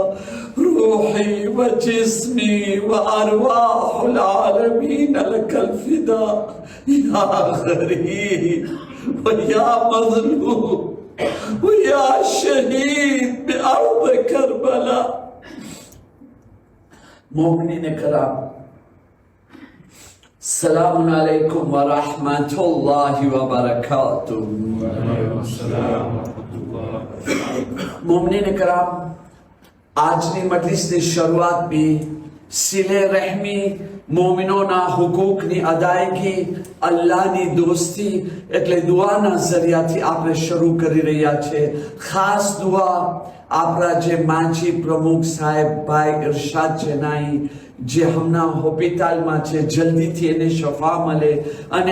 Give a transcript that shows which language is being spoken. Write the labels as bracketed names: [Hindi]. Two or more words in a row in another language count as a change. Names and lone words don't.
[Arabic] روحي وجسمي وأرواح العالمين لك الفداء يا غريب ويا مظلوم ويا شهيد بأرض كربلاء. [Urdu] مومنین کرام, [Arabic] سلام عليكم ورحمة الله وبركاته. [Urdu] مومنین کرام, [Gujarati] આજની મજલિસની શરૂઆત બી સિલે રહેમી, મોમિનોના હુકૂકની અદાયગી, અલ્લાહની દોસ્તી એટલે દુઆના જરિયાથી આપણે શરૂ કરી રહ્યા છે. ખાસ દુઆ આપણા જે માજી પ્રમુખ સાહેબ ભાઈ ઇરશાદ જેનાઈ જે હમણાં હોસ્પિટલમાં છે, જલ્દીથી એને શફા મળે અને